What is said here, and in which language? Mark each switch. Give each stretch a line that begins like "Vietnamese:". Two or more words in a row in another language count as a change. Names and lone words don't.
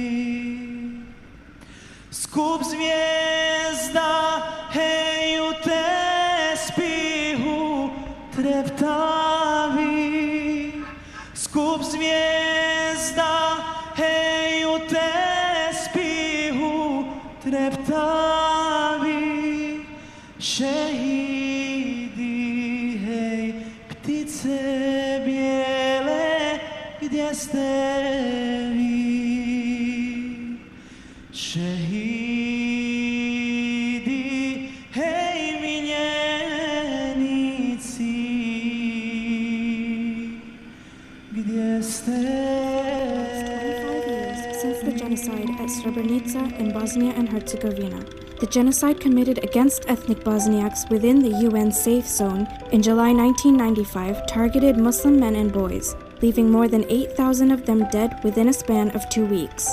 Bosnian: skup zvijezda, hej, u tespihu treptavi, skup zvijezda, hej, u tespihu treptavi, šehidi, hej, ptice bijele, gdje ste vi? Šehidi, hej, miljenici, gdje ste
English: since the genocide at Srebrenica in Bosnia and Herzegovina. The genocide committed against ethnic Bosniaks within the UN safe zone in July 1995 targeted Muslim men and boys, leaving more than 8,000 of them dead within a span of 2 weeks.